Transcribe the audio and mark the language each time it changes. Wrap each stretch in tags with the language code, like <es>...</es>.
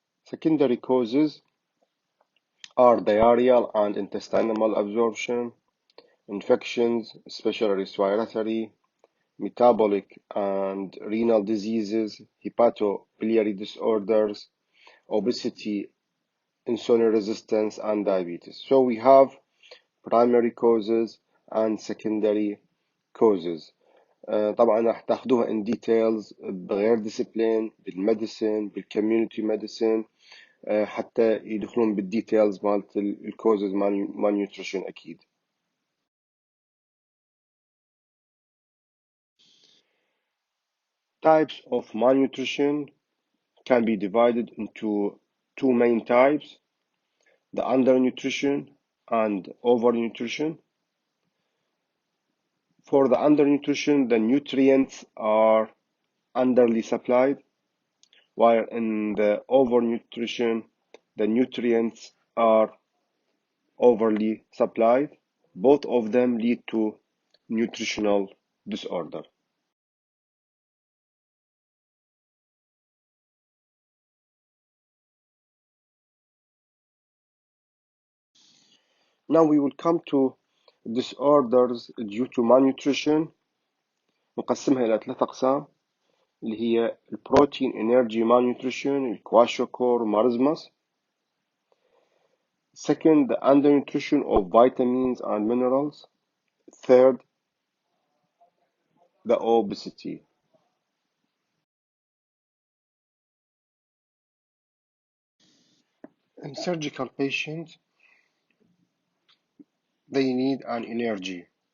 <en>Secondary causes are diarrheal and intestinal malabsorption, infections, especially respiratory, metabolic and renal diseases, hepatobiliary disorders, obesity, insulin resistance, and diabetes. So we have primary causes and secondary causes.</en> <ar>طبعا راح تاخدوها</ar> <en>in details</en> <ar>بغير discipline بالميديسن بالكوميونتي ميديسن حتى يدخلون بالديتيلز مالت الكوزز مال malnutrition أكيد.</ar> <en>Types of malnutrition can be divided into two main types: the undernutrition and overnutrition. For the undernutrition, the nutrients are underly supplied, while in the overnutrition, the nutrients are overly supplied. Both of them lead to nutritional disorder. Now we will come to disorders due to malnutrition.</en> <ar>نقسمها إلى ثلاث أقسام اللي هي البروتين انرجي malnutrition, الكواشيوكور marasmus.</ar> <en>Second, the undernutrition of vitamins and minerals. Third, the obesity. In surgical patients, they need an energy.</en>